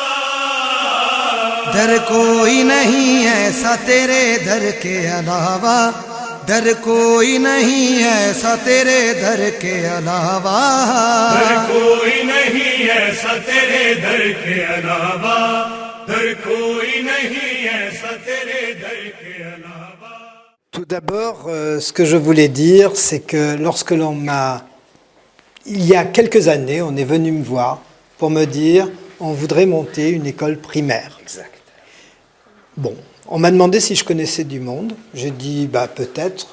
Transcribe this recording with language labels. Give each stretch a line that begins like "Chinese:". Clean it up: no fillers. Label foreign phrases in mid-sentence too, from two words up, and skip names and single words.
Hindi: दर कोई नहीं ऐसा तेरे दर के अलावा, दर कोई नहीं ऐसा तेरे दर के अलावा, दर कोई नहीं ऐसा तेरे दर के अलावा, दर कोई नहीं ऐसा तेरे दर के अलावा.
French: Tout d'abord, ce que je voulais dire, c'est que lorsque l'on m'a... Il y a quelques années, on est venu me voir pour me dire on voudrait monter une école primaire. Exact. Bon, on m'a demandé si je connaissais du monde. J'ai dit, bah peut-être.